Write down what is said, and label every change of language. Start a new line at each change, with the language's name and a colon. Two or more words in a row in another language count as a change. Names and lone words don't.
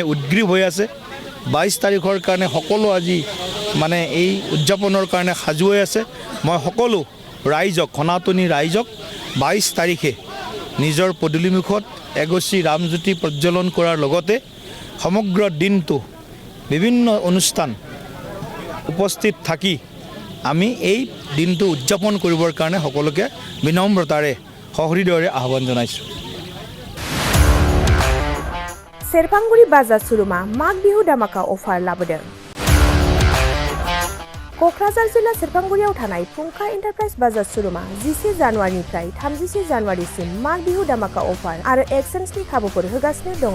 Assamese: উদ্গ্ৰীৱ হৈ আছে 22 তাৰিখৰ কাৰণে সকলো আজি এই উদযাপনৰ কাৰণে সাজু হৈ আছে মই সকলো ৰাইজক সনাতনী ৰাইজক 22 তাৰিখে নিজৰ পদূলিমুখত এগছি ৰামজ্যোতি প্ৰজ্বলন কৰাৰ লগতে সমগ্ৰ দিনটো বিভিন্ন অনুষ্ঠান উপস্থিত থাকি আমি এই দিনটো উদযাপন কৰিবৰ কাৰণে সকলোকে বিনম্ৰতাৰে সহৃদয়ৰে আহ্বান জনাইছোঁ।
Bodo: सेरफांगुरि बाजार शुरुमा माघ बिहु धामाका अफार लाबोदों। क'क्राझार जिल्ला सेरफांगुरियाव थानाय फुंखा एन्टारप्राइज बाजार शुरुमा 10 जानुवारिनिफ्राय 30 जानुवारिसिम माघ बिहु धामाका अफार आरो एक्सचेन्जनि खाबुफोर होगासिनो दङ।